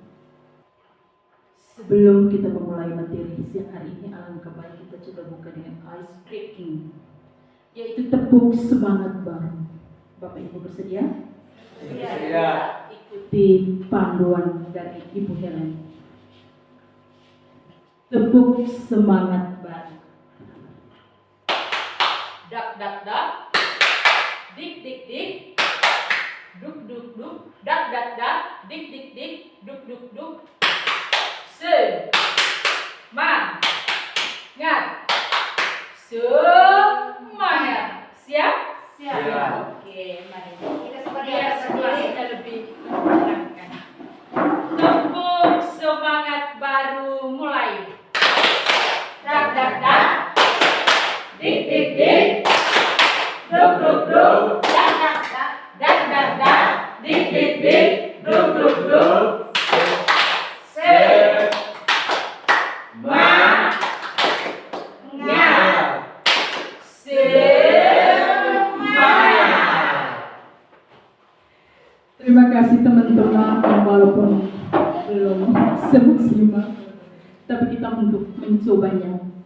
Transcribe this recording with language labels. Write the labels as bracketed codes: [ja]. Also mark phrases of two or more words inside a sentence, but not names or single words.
[id] Sebelum kita memulai materi siang hari ini, alangkah baik kita coba buka dengan [en] ice breaking, [id] yaitu tepuk semangat baru. Bapak Ibu bersedia? Bersedia. Ikuti panduan dari Ibu Helen. Tepuk semangat baru. Dak dak dak, dik dik dik, duk duk duk, dak dak dak, dik dik dik, duk duk duk. Semangat, semangat. Siap? Siap. Oke, mari kita situasinya lebih menyenangkan. Tepuk semangat baru mulai. Dak dak dak, dik dik dik, duk duk duk, dak dak dak, dak dak dak, dik dik dik, duk duk duk. Terima kasih teman-teman yang walaupun belum semaksimal, tapi kita untuk mencobanya.